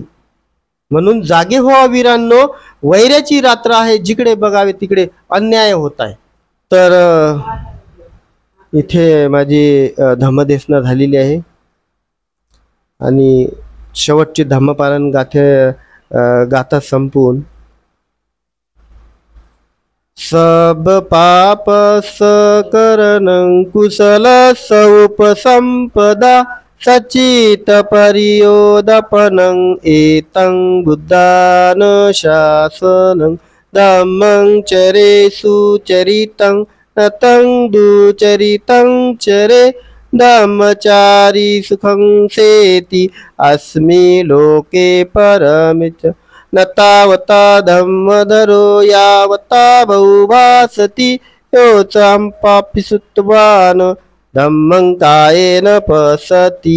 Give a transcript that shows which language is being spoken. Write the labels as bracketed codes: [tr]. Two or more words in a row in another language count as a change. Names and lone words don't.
[mr] म्हणून जागे व्हा वीरांनो, वैराची रात्र आहे, जिकडे बघावे तिकडे अन्याय होत आहे. तर इथे माझी धम्मदेशना झालेली आहे आणि शेवटची धम्मपालन गाथा संपून [pi] सब पाप सकरणं कुशल सौपसंपदा सचित परियोदपनं एतं बुद्धान शासनं धम्मं चरे सुचरितं नतं दुचरितं चरे धम्मचारी सुखं सेति अस्मि लोके परमिच न तावता धम्मधरो यावता बहुभासति योचं पापिसुत्वान् धम्मं कायेन पश्यति